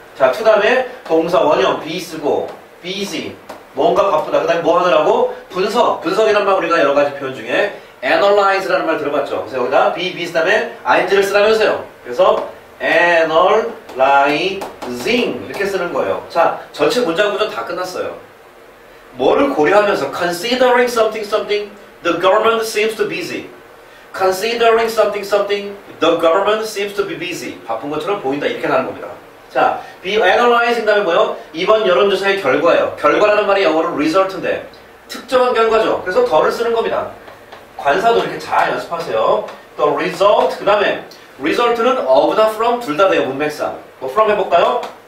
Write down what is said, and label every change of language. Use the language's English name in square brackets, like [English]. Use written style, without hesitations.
[Korean] 자, to 다음에 동사 원형 be 쓰고 busy 뭔가 바쁘다. 그 다음에 뭐 하느라고? 분석. 분석이란 말 우리가 여러 가지 표현 중에 analyze라는 말 들어봤죠. 그래서 여기다 be, busy 다음에 ing를 쓰라면서요. 그래서 analyzing 이렇게 쓰는 거예요. 자, 전체 문장 구조 다 끝났어요. 뭐를 고려하면서 [English] considering something something the government seems to be busy. considering something something the government seems to be busy. [Korean] 바쁜 것처럼 보인다 이렇게 가는 겁니다. 자, [English] be analyzing [Korean] 다음에 뭐요? 이번 여론조사의 결과예요. 결과라는 말이 영어로 result인데 특정한 결과죠. 그래서 더를 쓰는 겁니다. 관사도 이렇게 잘 연습하세요. 또 result 그 다음에 result는 of나 from 둘 다 돼요. 문맥상. 뭐 from 해볼까요?